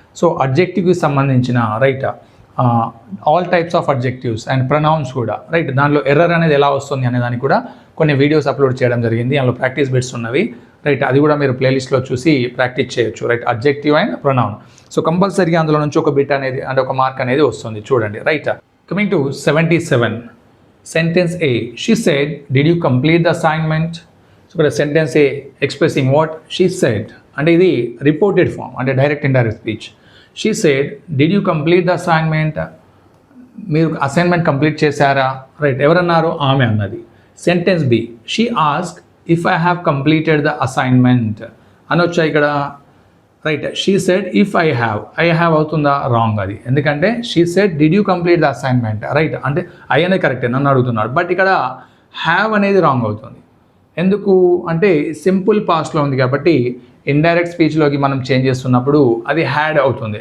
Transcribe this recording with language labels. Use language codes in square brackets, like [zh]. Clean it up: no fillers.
[te] So అడ్జెక్టివ్కి సంబంధించిన right [en] all types of adjectives and pronouns [te] కూడా right, దానిలో ఎర్రర్ అనేది ఎలా వస్తుంది అనే దానికి కూడా కొన్ని వీడియోస్ అప్లోడ్ చేయడం జరిగింది. అందులో ప్రాక్టీస్ బిట్స్ ఉన్నవి. రైట్, అది కూడా మీరు ప్లేలిస్ట్లో చూసి ప్రాక్టీస్ చేయొచ్చు. Right, adjective and pronoun. So కంపల్సరీగా అందులో నుంచి ఒక బిట్ అనేది అంటే ఒక మార్క్ అనేది వస్తుంది చూడండి. [en] Right, coming to 77. Sentence A, she said, did you complete the assignment? [te] So ఇక్కడ sentence A [en] expressing what she said [te] అంటే ఇది రిపోర్టెడ్ ఫామ్ అంటే direct indirect speech. [en] she said, did you complete the assignment? [te] మీరు assignment complete చేశారా? Right, ఎవరన్నారు, ఆమె అన్నది. Sentence B, [en] she asked if I have completed the assignment [te] అని వచ్చాయి ఇక్కడ. [en] right, she said if I have [te] అవుతుందా, రాంగ్ అది. ఎందుకంటే [en] She said did you complete the assignment. [te] Right, అంటే ఐ అనేది కరెక్టే, నన్ను అడుగుతున్నాడు. బట్ ఇక్కడ హ్యావ్ అనేది రాంగ్ అవుతుంది. ఎందుకు అంటే సింపుల్ పాస్ట్లో ఉంది కాబట్టి ఇండైరెక్ట్ స్పీచ్లోకి మనం చేంజ్ చేస్తున్నప్పుడు అది హ్యాడ్ అవుతుంది.